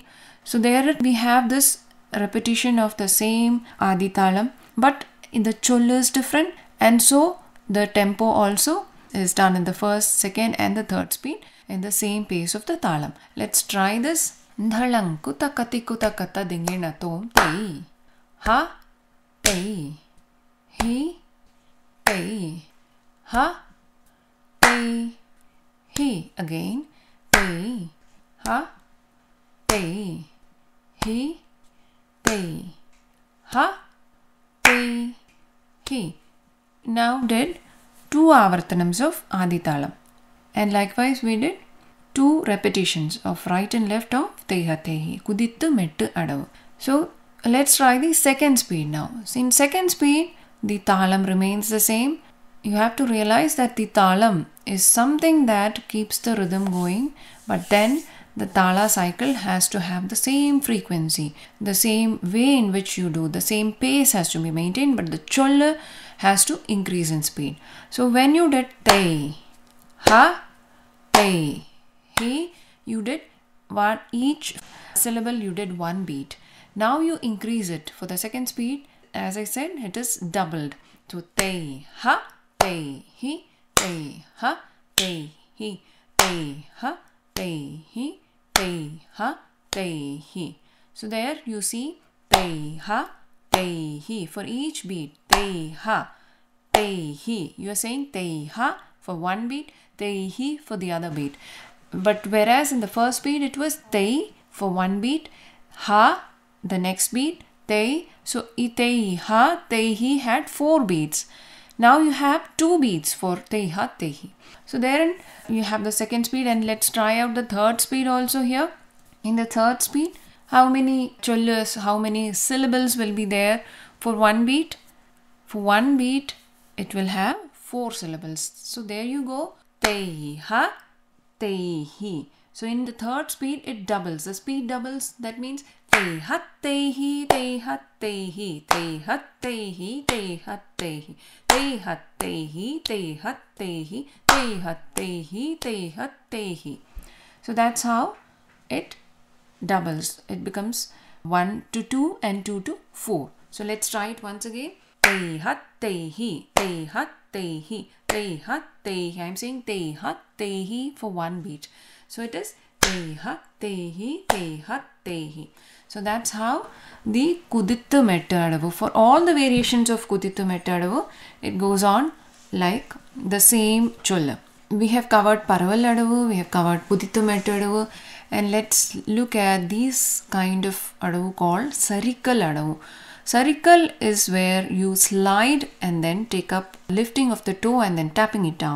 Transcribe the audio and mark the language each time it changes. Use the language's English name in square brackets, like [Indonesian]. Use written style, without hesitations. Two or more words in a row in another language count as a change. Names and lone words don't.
[English] So there we have this repetition of the same aditalam, but in the cholla is different, and so the tempo also is done in the first, second and the third speed in the same pace of the talam. Let's try this. Dhalang kuta kati kuta kata dingina tom te ha, te hi, te ha, te hi. Again, te ha, te hi, te ha, te hi. Now did 2 avartanams of aditalam, and likewise we did 2 repetitions of right and left of teha tehi, [Tamil] kudittu mettu adavu. [English] So let's try the second speed now. So in second speed, the talam remains the same. You have to realize that the talam is something that keeps the rhythm going, but then the tala cycle has to have the same frequency, the same way in which you do, the same pace has to be maintained, but the cholla has to increase in speed. So when you did te ha, te hi, you did one, each syllable you did 1 beat. Now you increase it for the second speed. As I said, it is doubled. So te ha, te hi, te ha, te hi, te ha, te hi, te ha, te hi. So there you see te ha, te hi for each beat. Te ha, te hi. You are saying te ha for 1 beat, te hi for the other beat. But whereas in the first beat it was te for 1 beat, ha the next beat, te. So te ha, te hi had 4 beats. Now you have 2 beats for te ha, te hi. So therein you have the second speed, and let's try out the third speed also here. In the third speed, how many chollas, how many syllables will be there for 1 beat? For 1 beat, it will have 4 syllables. So there you go. Te ha, te hi. So in the third speed, it doubles. The speed doubles. That means te ha, te hi, te ha, te hi, te ha, te hi, te ha, te hi, te ha, te hi, te ha, te hi, te ha, te hi, te ha, te hi. So that's how it doubles. It becomes 1 to 2 and 2 to 4. So let's try it once again. Te ha, te hi, te ha, te hi, te ha, te hi. I'm saying te ha, te hi for 1 beat. So it is te ha, te hi, te ha, te hi. So that's how the [Tamil] kudittu mettu adavu. [English] For all the variations of [Tamil] kudittu mettu adavu, [English] it goes on like the same cholla. We have covered [Tamil] Paraval Adavu, [English] we have covered [Tamil] Pudithumettu Adavu, [English] and let's look at these kind of Adavu called [Tamil] Sarikal Adavu. [English] Sarikal is where you slide and then take up lifting of the toe and then tapping it down.